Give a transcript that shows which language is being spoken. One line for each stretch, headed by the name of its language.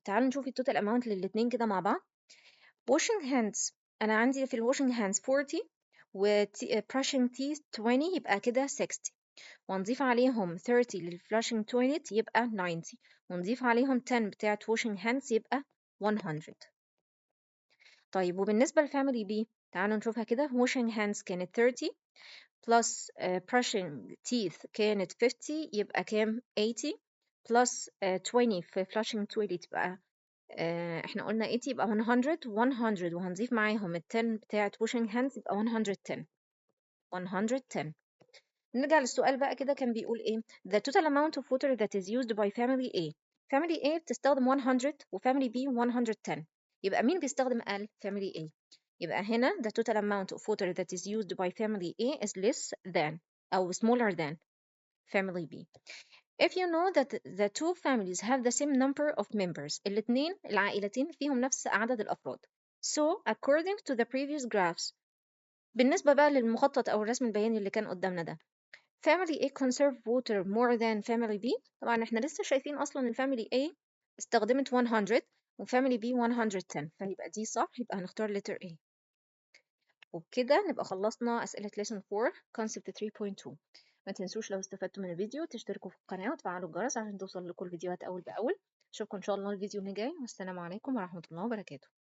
Arabic: تعالوا نشوف التوتال amount للاتنين كده مع بعض. washing hands أنا عندي في washing hands 40 و brushing teeth 20، يبقى كده 60. ونضيف عليهم 30 للflushing toilet يبقى 90، ونضيف عليهم 10 بتاعة washing hands يبقى 100. طيب وبالنسبة لفاميلي B تعالوا نشوفها كده. washing hands كانت 30 plus brushing teeth كانت 50، يبقى كام؟ 80 plus 20 في flushing toilet يبقى احنا قلنا 80 يبقى 100 وهنضيف معاهم ال 10 بتاعة washing hands يبقى 110. نرجع للسؤال بقى كده، كان بيقول ايه؟
English: the total amount of water that is used by family A.
Arabic: family A بتستخدم 100 و family B 110، يبقى مين بيستخدم أقل؟ family A. يبقى هنا
English: the total amount of water that is used by family A is less than
Arabic: أو
English: smaller than family B. If you know that the two families have the same number of members,
Arabic: العائلتين فيهم نفس عدد الأفراد.
English: So, according to the previous graphs,
Arabic: بالنسبة بقى للمخطط أو الرسم البياني اللي كان قدامنا ده،
English: family A conserve water more than family B.
Arabic: طبعا احنا لسه شايفين أصلا ال family A استخدمت 100 و family B 110، فيبقى دي صح، يبقى هنختار letter A. وبكده نبقى خلصنا أسئلة lesson 4 concept 3.2. ما تنسوش لو استفدتوا من الفيديو تشتركوا في القناة وتفعلوا الجرس عشان توصل لكم الفيديوهات أول بأول. أشوفكم إن شاء الله الفيديو اللي جاي، والسلام عليكم ورحمة الله وبركاته.